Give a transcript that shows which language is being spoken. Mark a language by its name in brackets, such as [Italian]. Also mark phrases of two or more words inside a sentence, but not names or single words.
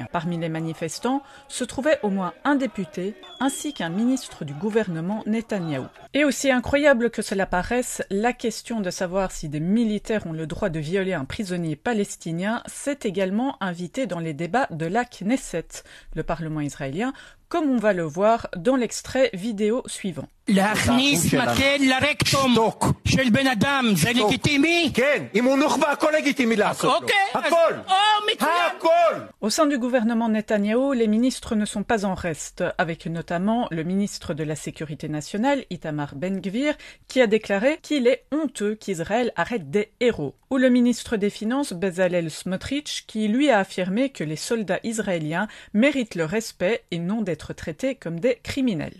[French] Parmi les manifestants se trouvait au moins un député ainsi qu'un ministre du gouvernement Netanyahou. Et aussi incroyable que cela paraisse, la question de savoir si des militaires ont le droit de violer un prisonnier palestinien s'est également invité dans les débats de la Knesset, le Parlement israélien, comme on va le voir dans l'extrait vidéo suivant. [Hebrew] להכניס מקל לרקטום של בן אדם, זה לגיטימי? כן, אם הוא נוח'בה, הכל לגיטימי לעשות לו. הכל! הכל! [French] Au sein du gouvernement Netanyahou, les ministres ne sont pas en reste, avec notamment le ministre de la Sécurité nationale, Itamar Ben-Gvir, qui a déclaré qu'il est honteux qu'Israël arrête des héros. Ou le ministre des Finances, Bezalel Smotrich, qui lui a affirmé que les soldats israéliens méritent le respect et non d'être traités comme des criminels.